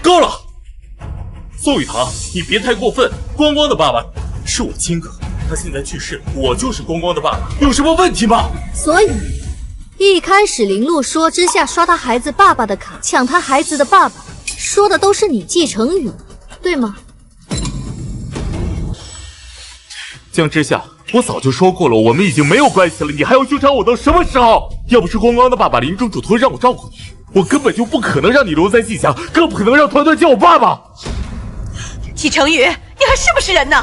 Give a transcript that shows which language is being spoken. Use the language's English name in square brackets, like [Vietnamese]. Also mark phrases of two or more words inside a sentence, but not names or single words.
[Chinese] 夠了，宋雨堂，你別太過分。光光的爸爸是我親哥，他現在去世了，我就是光光的爸爸，有什麼問題嗎？所以一開始林露說之夏刷他孩子爸爸的卡，搶他孩子的爸爸，說的都是你季承宇，對嗎？江之夏，我早就說過了，我們已經沒有關係了，你還要糾纏我到什麼時候？要不是光光的爸爸臨終囑託讓我照顧你，我根本就不可能讓你留在季家，更不可能讓团团叫我爸爸。季承宇，你還是不是人呢？